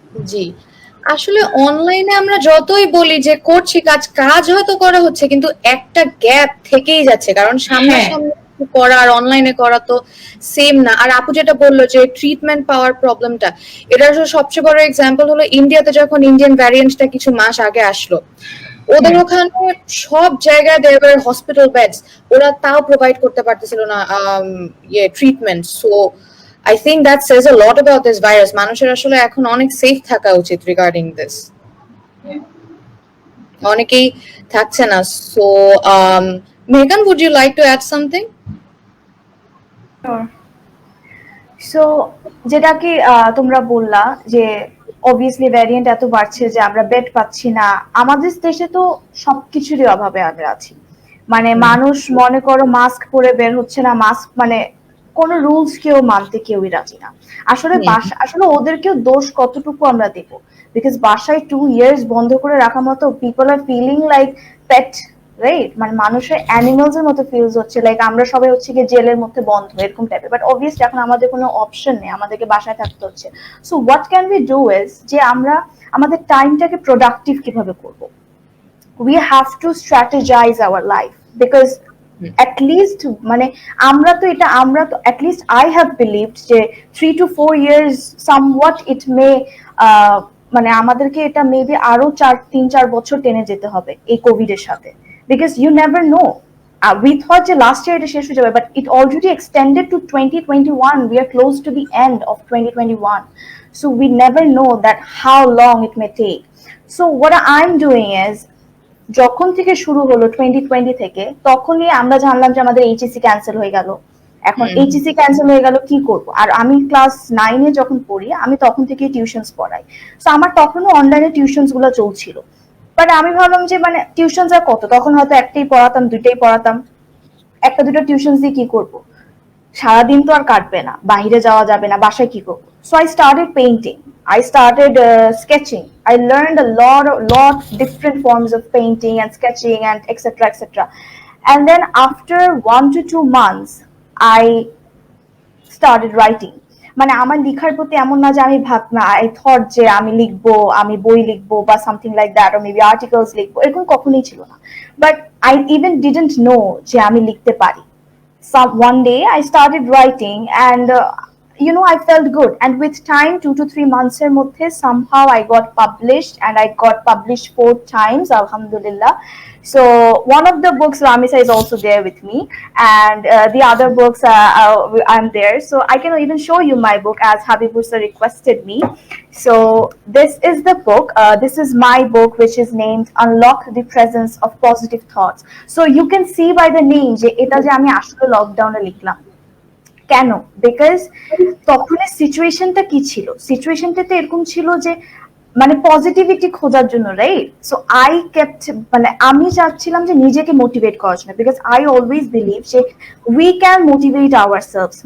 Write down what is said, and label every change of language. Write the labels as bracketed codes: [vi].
[bn] জি, আসলে অনলাইনে আমরা যতই বলি যে করছি কাজ হয়তো করা হচ্ছে, কিন্তু একটা গ্যাপ থেকেই যাচ্ছে, কারণ সামনাসামনি করা আর অনলাইনে করা তো সেম না। আর আপু যেটা বললো যে ট্রিটমেন্ট পাওয়ার প্রবলেমটা, এটা আসলে সবচেয়ে বড় এক্সাম্পল হলো ইন্ডিয়াতে যখন ইন্ডিয়ান ভ্যারিয়েন্টটা কিছু মাস আগে আসলো, ওদের ওখানে সব জায়গায় দেয়ার হসপিটাল বেডস, ওরা তাও প্রোভাইড করতে পারতেছিল না treatment. [en] So I think that says a lot about this virus. [bn] মানুষের আসলে এখন অনেক সেফ থাকা উচিত [en] Regarding this. [bn] অনেকেই থাকছে না। [en] So Megan, would you like to add something? [bn] So যেটা কি তোমরা বললা যে অবভিয়াসলি ভ্যারিয়েন্ট এত বাড়ছে যে আমরা বেড পাচ্ছি না, আমাদের দেশে তো সবকিছুরই অভাবে আমরা আছি। মানে মানুষ মনে করো মাস্ক পরে বের হচ্ছে না, মাস্ক মানে কোন রুলস কেউ মানতে কেউই রাজি না। আসলে ওদেরকেও দোষ কতটুকু আমরা দেব, বিকজ বাসায় 2 years বন্ধ করে রাখা মতো people are feeling like pet right, মানে মানুষের অ্যানিমালস এর মতো ফিলস হচ্ছে, লাইক আমরা সবাই হচ্ছে কি জেলের মধ্যে বন্ধ এরকম টাইপের। বাট অবভিয়াসলি এখন আমাদের কোনো অপশন নেই, আমাদেরকে বাসায় থাকতে হচ্ছে। [en] so what can we do is [bn] যে আমরা আমাদের টাইমটাকে প্রোডাক্টিভ কিভাবে করব। [en] We have to strategize our life because at least [bn] মানে আমরা তো [en] at least I have believed যে 3 to 4 years somewhat it may [bn] মানে আমাদেরকে এটা মেবি আরো 3-4 বছর টেনে যেতে হবে এই কোভিড এর সাথে, [en] because you never know. We thought যে last year [bn] এটা শেষ হয়ে যাবে, [en] but it already extended to 2021. We are close to the end of 2021, so we never know that how long it may take. So what I'm doing is [bn] যখন থেকে শুরু হলো 2020 থেকে, তখনই আমরা জানলাম যে আমাদের এইচএসসি ক্যান্সেল হয়ে গেল। এখন এইচএসসি ক্যান্সেল হয়ে গেল, কি করব? আর আমি ক্লাস 9 এ যখন পড়ি, আমি তখন থেকে টিউশনস পড়াই, সো আমার তখনও অনলাইনে টিউশনস গুলো চলছিল। বাট আমি ভাবলাম যে মানে টিউশনস আর কত, তখন হয়তো একটাই পড়াতাম, দুইটাই পড়াতাম, একটা দুটো টিউশনস দিয়ে কি করব? সারাদিন তো আর কাটবে না, বাইরে যাওয়া যাবে না, বাসায় কি করব? [en] So I started painting. I started sketching. I learned a lot different forms of painting and sketching and etc. etc. And then after 1 to 2 months, I started writing. [bn] মানে আমার লেখার প্রতি এমন না যে আমি ভাবনা আই থট যে আমি লিখবো, আমি বই লিখবো বা something like that, [en] or maybe articles [bn] লিখবো, এরকম কখনোই ছিল না। [en] But I even didn't know [bn] যে আমি লিখতে পারি। [en] One day I started writing and you know, I felt good, and with time 2 to 3 months [bn] er moddhe [en] somehow I got published, and I got published 4 times, alhamdulillah. So one of the books, Ramisa, is also there with me, and the other books I'm there, so I can even show you my book as Habibur sir requested me. So this is the book, this is my book, which is named Unlock the Presence of Positive Thoughts. So you can see by the name [bn] je eta je ami ashole lockdown e likhlam কেন, because তখনের সিচুয়েশনটা কি ছিল, সিচুয়েশনটা তো এরকম ছিল যে মানে পজিটিভিটি খোঁজার জন্য, রাইট? [en] so I kept, [bn] মানে আমি চাচ্ছিলাম যে নিজেকে মোটিভেট করার জন্য, [en] Because I always believe যে we can motivate ourselves.